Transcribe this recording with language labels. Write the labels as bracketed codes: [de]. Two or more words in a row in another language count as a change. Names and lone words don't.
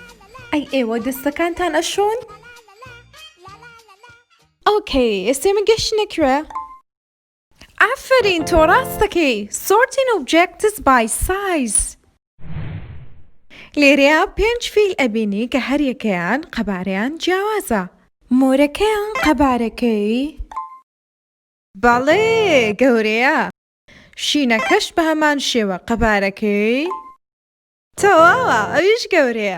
[ckb] ئەی ئێوە دەستەکانتان ئەشۆن؟ ئۆکەی، ئێستا من گەشتنە کوێ؟ ئافرین، تۆ ڕاست دەکەی. [en] Sorting objects by size. [ckb] لێرەیە 5 فیل ئەبینی کە هەر یەکەیان قەبارەیان جیاوازە. مۆرەکەیان قەبارەکەی بەڵێ گەورەیە. شینەکەش بە هەمان شێوە قەبارەکەی تەواوە، ئەویش گەورەیە.